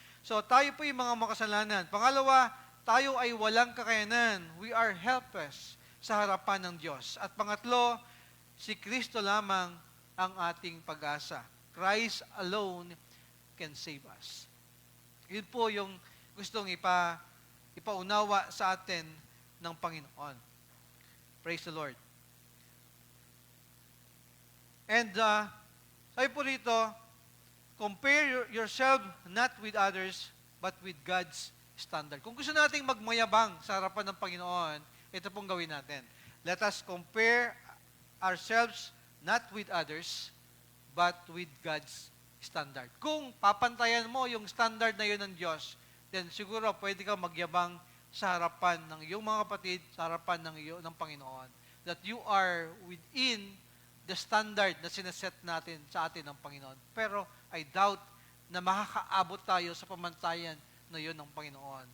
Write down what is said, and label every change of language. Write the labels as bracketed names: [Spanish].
[Filipino] So, tayo po yung mga makasalanan. Pangalawa, tayo ay walang kakayanan. [English] We are helpless [Filipino] sa harapan ng Diyos. At pangatlo, si Kristo lamang ang ating pag-asa. [English] Christ alone can save us. [Filipino] Yun po yung gustong ipaunawa sa atin ng Panginoon. [English] Praise the Lord. And [Filipino] sabi po rito, [English] compare yourself not with others, but with God's standard. [Filipino] Kung gusto nating magmayabang sa harapan ng Panginoon, ito pong gawin natin. [English] Let us compare ourselves not with others, but with God's standard. [Filipino] Kung papantayan mo yung standard na yun ng Diyos, then siguro pwede kang magyabang sa harapan ng iyong mga kapatid, sa harapan ng Panginoon, [English] that you are within the standard [Filipino] na sineset natin sa atin ng Panginoon. Pero [English] I doubt [Filipino] na makakaabot tayo sa pamantayan na yun ng Panginoon.